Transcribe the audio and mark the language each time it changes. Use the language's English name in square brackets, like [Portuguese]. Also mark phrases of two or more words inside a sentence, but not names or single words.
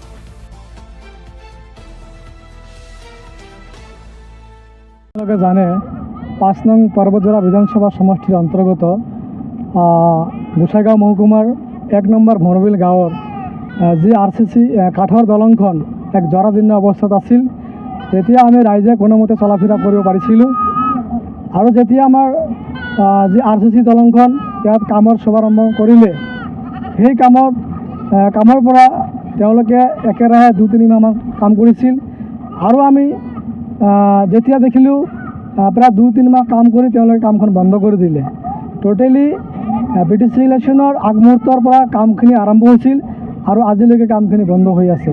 [Assamese] জানে 5 নং পৰবতজৰা বিধানসভা সমষ্টিৰ অন্তৰ্গত গোসাঁইগাঁও মহকুমাৰ 1 নম্বৰ ভোমৰাবিল গাঁৱৰ জী RCC কাঠৰ দলংখন এক জৰাজীৰ্ণ অৱস্থাত আছিল। তেতিয়া আমি ৰাইজে কোনোমতে চলাফিৰা কৰিব পাৰিছিলোঁ আৰু যেতিয়া আমাৰ জী RCC দলংখন যাত काমৰ শুভাৰম্ভ কৰিলে সেই কামৰ পৰা তেওঁলোকে একেৰাহে 2-3 মাহ কাম কৰিছিল আৰু আমি যেতিয়া দেখিলোঁ প্ৰায় 2-3 মাহ কাম কৰি তেওঁলোকে কামখন বন্ধ কৰি দিলে। টোটেলি BTC ইলেকশ্যনৰ আগমুহূৰ্তৰ পৰা কামখিনি আৰম্ভ হৈছিল আৰু আজিলৈকে কামখিনি বন্ধ হৈ আছে।